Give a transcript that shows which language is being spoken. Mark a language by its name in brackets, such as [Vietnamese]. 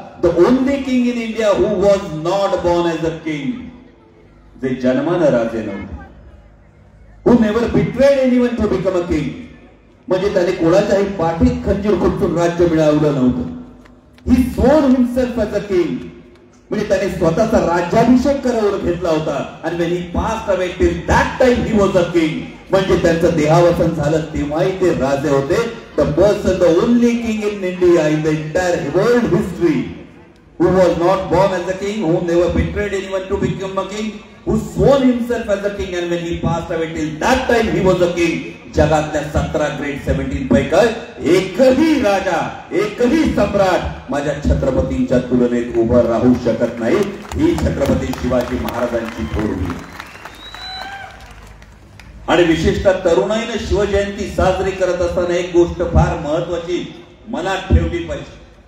[English] the only king in India who was not born as a king, [Marathi] जे जन्मानं राजे नव्हते, [English] who never betrayed anyone to become a king, [Marathi] म्हणजे त्याने कोणाच्याही पाठीत खंजीर खुपसून राज्य मिळवलं नव्हतं. [English] he sworn himself as a king, [Marathi] म्हणजे त्याने स्वतःचा राज्याभिषेक करावून घेतला होता. [English] आणि when he passed away till that time he was a king, [Marathi] म्हणजे त्यांचं देहावसन झालं तेव्हाही ते राजे होते. [English] The person, the only king in India in the entire world history who was not born as a king, who never betrayed anyone to become a king, who sworn himself as a king, and when he passed away till that time he was a king. [Marathi] जगातल्या 17 great 17 पैकी एकही राजा, एकही सम्राट माझ्या छत्रपतींच्या तुलनेत उभं राहू शकत नाही. ही छत्रपती शिवाजी महाराजांची थोरवी. आणि विशेषतः तरुणाईने शिवजयंती साजरी करत असताना एक गोष्ट फार महत्वाची मनात ठेवली पाहिजे.